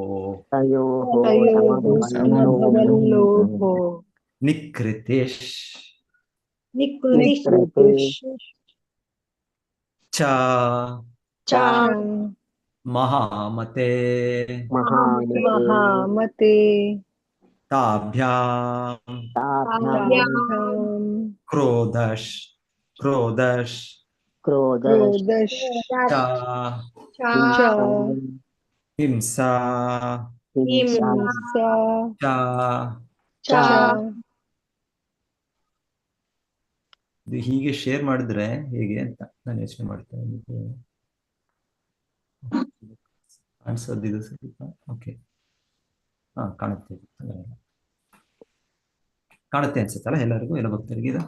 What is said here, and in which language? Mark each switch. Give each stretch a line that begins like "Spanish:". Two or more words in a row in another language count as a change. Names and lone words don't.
Sanskrit: ನಿಕೃತಿಶ್ ಚ ಮಹಾಮತೆ ತಾಭ್ಯಾಂ ಕ್ರೋಧಶ್ ಚ ಹಿಂಸಾ ಚ.
Kannada: ಇದು ಹೀಗೆ ಶೇರ್ ಮಾಡಿದ್ರೆ ಹೇಗೆ ಅಂತ ನಾನು ಯೋಚನೆ ಮಾಡ್ತೇನೆ. ಕಾಣಿಸೋದಿದು ಸ್ವಲ್ಪ ಓಕೆ. ಹಾ, ಕಾಣುತ್ತೆ ಅನ್ಸುತ್ತಲ್ಲ ಎಲ್ಲರಿಗೂ, ಎಲ್ಲ ಭಕ್ತರಿಗೆ ಇದು